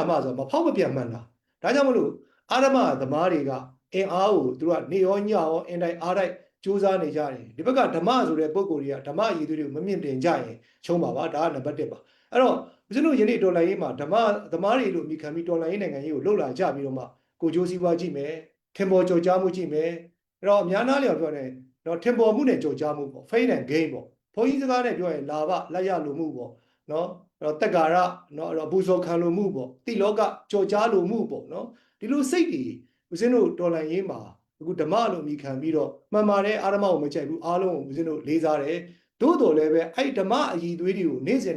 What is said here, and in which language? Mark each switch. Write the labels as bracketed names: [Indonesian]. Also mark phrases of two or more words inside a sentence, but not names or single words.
[Burmese] မဆိုတာမပေါက်မပြတ်မှန်တာဒါကြောင့်မလို့အာဓမသမားတွေကအင်အားကိုသူကနေရောညရောအင်တိုင်းအားတိုင်းကြိုးစားနေကြတယ်ဒီဘက်ကဓမ္မဆိုတဲ့ပုံကိုယ်တွေကဓမ္မရည်သွေးတွေကိုမမြင့်တင်ကြရင်ချုံးပါပါဒါကနံပါတ်1ပါအဲ့တော့ဦးဇင်းတို့ယနေ့တော်လှန်ရေးမှာဓမ္မသမားတွေလို့မိခံပြီးတော်လှန်ရေးနိုင်ငံကြီးကိုလှုပ်လာကြပြီးတော့မှကိုကြိုးစည်းပွားကြည့်မယ်ထင်ပေါ်ကြော်ကြားမှုကြည့်မယ်အဲ့တော့အများနာလျော်ပြောတယ်တော့ထင်ပေါ်မှုနဲ့ကြော်ကြားမှုပေါ့ fame and gain ပေါ့ဘုန်းကြီးစကားနဲ့ပြောရင်လာဘလက်ရလိုမှုပေါ့နော်အဲ့တော့တက်ကာရနော်အဲ့တော့ဘူဇော်ခံလိုမှုပေါ့တိလောကကြော်ကြားလိုမှုပေါ့နော်ဒီလိုစိတ်တွေဦးဇင်းတို့တော်လှန်ရေးမှာအခုဓမ္မလိုမိခံပြီးတော့မှန်ပါတယ်အာဓမကိုမကြိုက်ဘူးအားလုံးကိုဦးဇင်းတို့လေးစားတယ်သို့တော်လည်းပဲအဲ့ဓမ္မအည်သွေးတွေကိုနေ့စဉ်